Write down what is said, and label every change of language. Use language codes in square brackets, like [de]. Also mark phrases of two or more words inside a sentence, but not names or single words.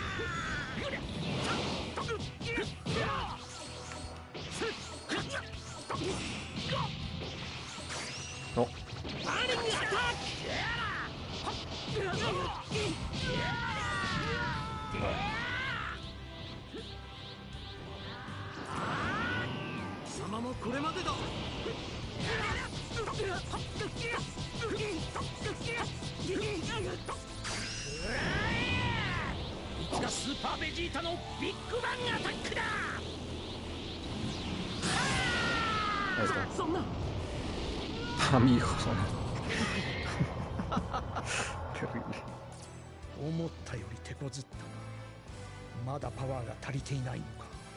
[es] No. [ja] 貴様もこれまでだ。いつがスーパーベジータのビッグバンアタックだ。 [es] Ahí está. [ja] そんな [es] A mi hijo, son. Terrible. [ja] 思ったより手こずったな。まだパワーが足りていないのか。